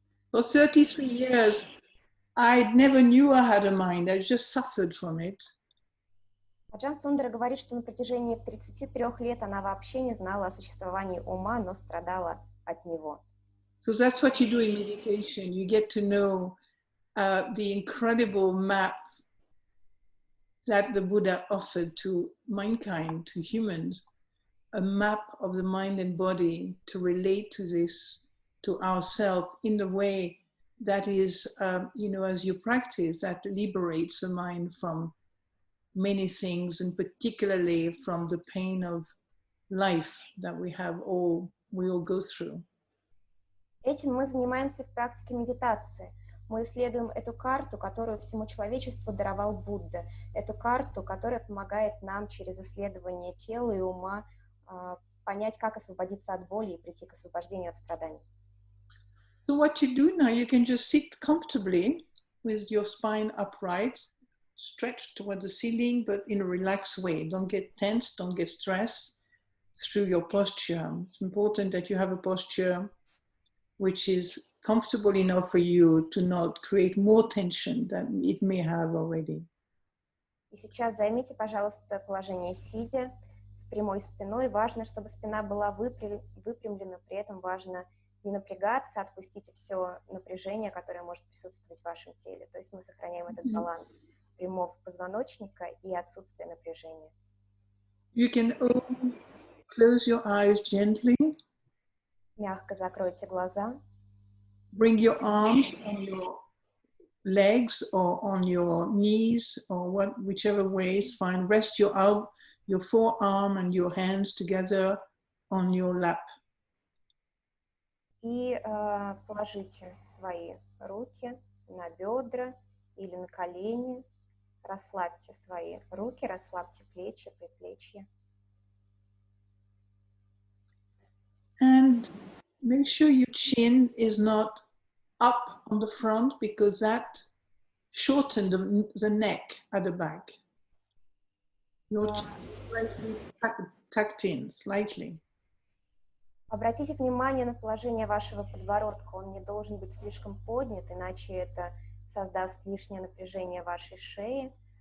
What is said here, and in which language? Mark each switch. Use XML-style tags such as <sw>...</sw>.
<en>For 33 years, I never knew I had a mind. I just suffered from it.</en> <ru>Аджан Сундара говорит, что на протяжении 33 лет она вообще не знала о существовании ума, но страдала от него.</ru> <en>So that's what you do in meditation. You get to know the incredible map that the Buddha offered to mankind, to humans, a map of the mind and body to relate to this, to ourselves in the way that is, as you practice, that liberates the mind from many things, and particularly from the pain of life that we all go through.</en> <ru>Этим мы занимаемся в практике медитации. Мы исследуем эту карту, которую всему человечеству даровал Будда, эту карту, которая помогает нам через исследование тела и ума понять, как освободиться от боли и прийти к освобождению от страданий.</ru> <en>So what you do now, you can just sit comfortably with your spine upright, stretched toward the ceiling, but in a relaxed way. Don't get tense, don't get stressed through your posture. It's important that you have a posture which is comfortable enough for you to not create more tension than it may have already.</en> <ru>И сейчас займите, пожалуйста, положение сидя с прямой спиной. Важно, чтобы спина была выпрямлена, при этом важно не напрягаться, отпустите все напряжение, которое может присутствовать в вашем теле. То есть мы сохраняем этот баланс прямого позвоночника и отсутствия напряжения.</ru> <en>You can close your eyes gently.</en> <ru>Мягко закройте глаза.</ru> <en>Bring your arms on your legs or on your knees or whichever way is fine. Rest your forearm and your hands together on your lap.</en> <ru>И положите свои руки на бедра или на колени. Расслабьте свои руки, расслабьте плечи, предплечья.</ru> <en>And make sure your chin is not up on the front because that shortens the neck at the back. Your chin is slightly tucked in, slightly.</en> <ru>Обратите внимание на положение вашего подбородка. Он не должен быть слишком поднят, иначе это создаст лишнее напряжение вашей шеи.</ru>